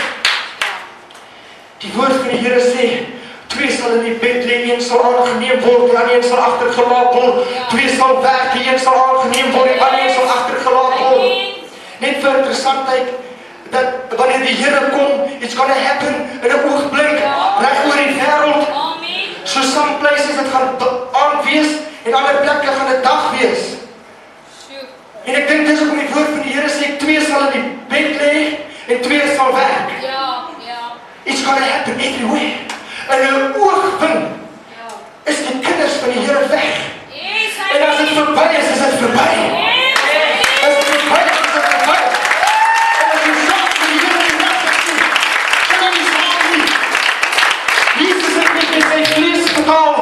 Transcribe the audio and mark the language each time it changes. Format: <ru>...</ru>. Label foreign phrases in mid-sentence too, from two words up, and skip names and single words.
<af>Die woord van die Here sê, 2 sal in die bed lê, 1 sal aangeneem word, die ander 1 sal agtergelaat word. 2 sal weg, die 1 sal aangeneem word, die ander 1 sal agtergelaat word. Net vir interessantheid, dat wanneer die Here kom,</af> <en>it's gonna happen</en> <af>in 'n oogblik, reg oor die wêreld.</af> <en>So some places</en> <af>dit gaan aand wees, en ander plekke gaan dit dag wees. En ek dink dis hoekom die woord van die Here sê, 2 sal in die bed lê, en 2 sal weg.</af> <en>It's gonna happen everywhere.</en> <af>In 'n oogwink is die kinders van die Here weg. En as dit verby is dit verby. As dit verby is dit verby. En as jy saam met die Here die weg sien, kan jy saam nie. Jesus het met sy vlees betaal.</af>